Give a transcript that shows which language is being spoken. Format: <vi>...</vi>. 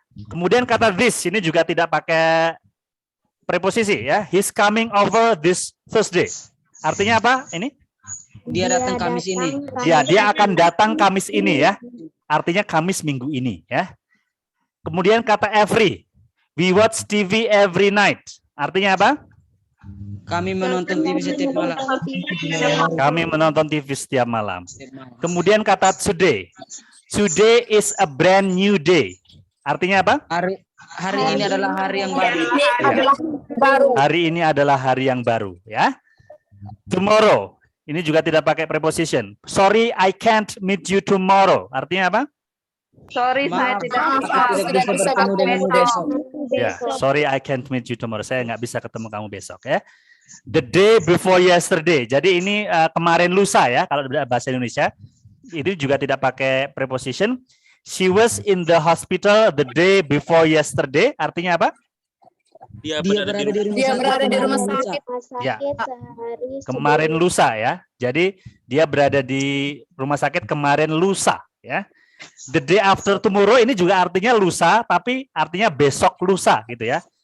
<id>Kemudian kata this ini juga tidak pakai preposisi, ya.</id> <en>He's coming over this Thursday.</en> <id>Artinya apa? Ini? Dia datang Kamis ini. Ya, dia akan datang Kamis ini, ya. Artinya Kamis minggu ini, ya. Kemudian kata every.</id> <en>We watch TV every night.</en> <id>Artinya apa? Kami menonton TV setiap malam. Kami menonton TV setiap malam. Kemudian kata today.</id> <en>Today is a brand new day.</en> <id>Artinya apa? Hari ini adalah hari yang baru. Hari ini adalah hari yang baru, ya. Tomorrow. Ini juga tidak pakai preposition.</id> <en>Sorry, I can't meet you tomorrow.</en> <id>Artinya apa? Sorry, saya tidak bisa bertemu denganmu besok.</id> <en>Ya, sorry, I can't meet you tomorrow.</en> <id>Saya nggak bisa ketemu kamu besok, ya.</id> <en>The day before yesterday.</en> <id>Jadi ini kemarin lusa, ya, kalau bahasa Indonesia. Ini juga tidak pakai preposition.</id> <en>She was in the hospital the day before yesterday.</en> <id>Artinya apa? Dia berada di rumah sakit. Ya. Kemarin lusa, ya. Jadi dia berada di rumah sakit kemarin lusa, ya.</id> <en>The day after tomorrow</en> <id>ini juga artinya lusa, tapi artinya besok lusa, gitu ya.</id>